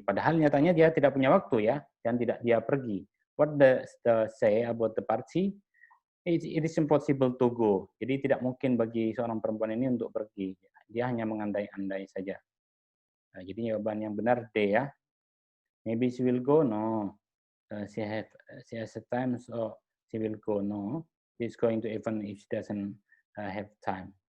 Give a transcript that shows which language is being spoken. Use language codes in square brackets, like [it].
[id] Padahal nyatanya dia tidak punya waktu ya, dan tidak dia pergi. [en] What does the say about the party? It is impossible to go. [id] Jadi tidak mungkin bagi seorang perempuan ini untuk pergi. Dia hanya mengandai-andai saja. Nah, jadi jawaban yang benar D ya. [en] Maybe she will go. No. She has a time, so she will go. No. She's going to even if she doesn't have time.